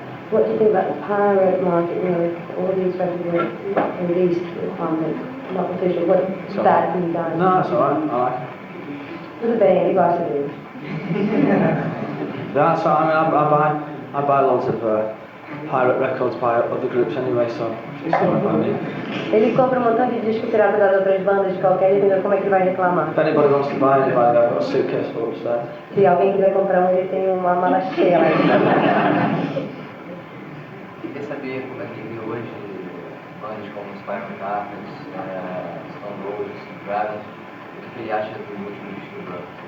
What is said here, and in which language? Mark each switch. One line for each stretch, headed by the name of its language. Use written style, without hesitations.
English: What do you think about the pirate market, all these records released content, not official, what's bad for you guys? No, it's alright, I like it.
Portuguese: Tudo bem, ele gosta dele.
English: That's alright, I mean, I buy loads of pirate records by other groups anyway, so it's alright by me.
Portuguese: Ele compra montão de disco pirata das outras bandas de qualquer jeito, como é que ele vai reclamar?
English: If anybody wants to buy any, I've got a suitcase full upstairs.
Portuguese: Se alguém quiser comprar ele tem uma mala cheia lá. Queria saber como é que ele hoje, bandas como Spinal Tap, Stone Roses, Dragons, o que ele acha do último disco do Brother?